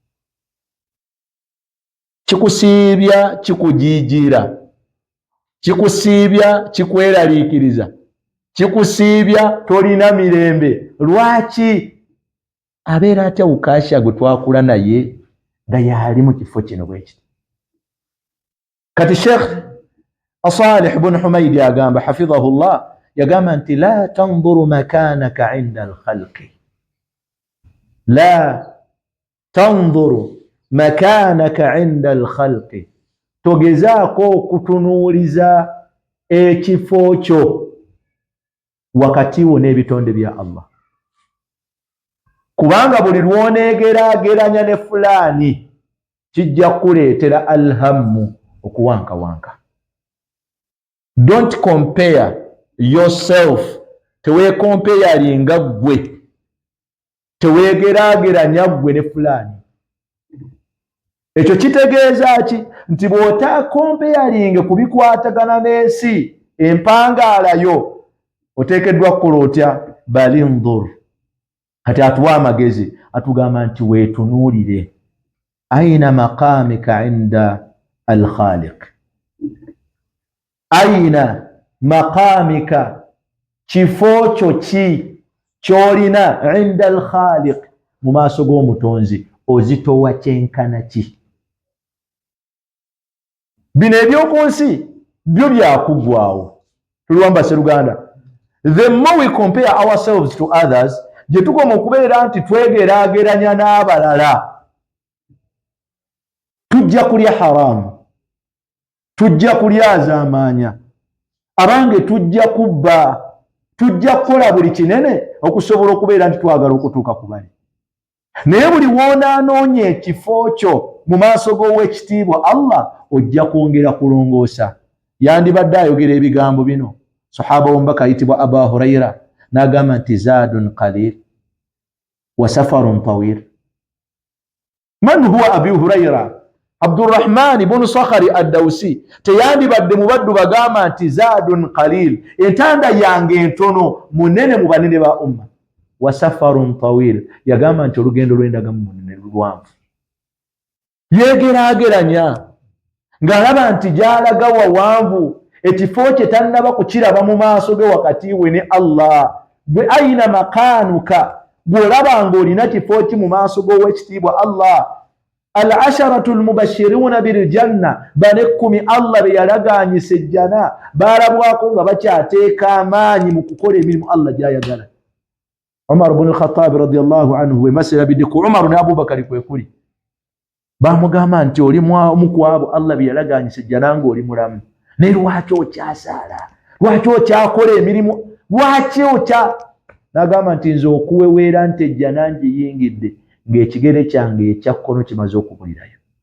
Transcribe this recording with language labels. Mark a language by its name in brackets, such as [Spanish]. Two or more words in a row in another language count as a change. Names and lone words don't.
[Ganda] Kikusiibya, kikujiijira, kikusiibya, kikweraliikiriza, kikusiibya, tolina mirembe. Lwaki? Abeera atya Ukaasha gwe twakula naye nga yali mu kifo kino bwe kiti. Kati Sheikh Salih bin Humaydi agamba hafidhahullah, yagamba nti [Arabic] لا تنظر مكانك عند الخلق, لا تنظر مكانك عند الخلق, [Ganda] togezaako okutunuuliza ekifo kyo wakati wo n'ebitonde bya Allah, kubanga buli lwoneegeraageranya ne fulaani kijja kuleetera alhammu, okuwankawanka. [English] Don't compare yourself, [Ganda] teweekompeyalinga ggwe, teweegeraageranya ggwe ne fulaani. Ekyo kitegeeza ki? Nti bw'otaakompeyalinge ku bikwatagana n'ensi empangaalayo, oteekeddwa kukola otya? Balindur. Kati atuwa amagezi, atugamba nti weetunuulire. [Arabic] أين مقامك عند الخالق أين مقامك, [Ganda] kifo kyo ki kyolina [Arabic] عند الخالق, [Ganda] mu maaso g'omutonzi, ozitowa kyenkana ki? Bino eby'oku nsi byo byakuggwaawo. Tuliwamba Sseruganda, [English] the more we compare ourselves to others, [Ganda] gye tukoma okubeera nti twegeraageranya n'abalala, tujja kulya haramu, tujja kulyazaamaanya, abange tujja kubba, tujja kukola buli kinene okusobola okubeera nti twagala okutuuka ku bali. Naye buli woonaanoonya ekifo kyo mu maaso g'ow'ekitiibwa Allah, ojja kwongera kulongoosa. Yandibadde ayogera ebigambo bino sahaba w'omubaka ayitibwa Aba Hurayra n'agamba nti [Arabic] زاد قليل وسفر طويل. من هو أبي هريرة؟ عبد الرحمن بن صخر الدوسي. [Ganda] Teyandibadde mu baddu bagamba nti [Arabic] زاد قليل, [Ganda] entanda yange entono, munene mu banene ba umma. [Arabic] وسفر طويل, [Ganda] yagamba nti olugendo lw'endagamu munene luwanvu. Yegeraageranya ng'alaba nti gy'alaga wawanvu, ekifo kye tannaba kukiraba mu maaso ge wakati we ne Allah. Gwe ayina makaanuka, gwolaba ng'olina kifo ki mu maaso g'owekitiibwa Allah. [Arabic] العشرة المبشرون بالجنة, [Ganda] bane 10 Allah be yalagaanyisa ejjana baalabwako nga bakyateeka amaanyi mu kukola emirimu Allah gy'ayagala. Umar ibn al-Khattab [Arabic] رضي الله عنه [Ganda] masira bidiku Umar ne Abubakar kwe kuli bamugamba nti oli mu kwabo Allah be yalagaanyisa ejjana ng'oli mulamu, ne lwaki okyasaala, lwaki okyakola emirimu, lwaki n'agamba nti nze okuweweera nti ejjana ngiyingidde ng'ekigere kyange ekya kkono kimaze okubulirayo.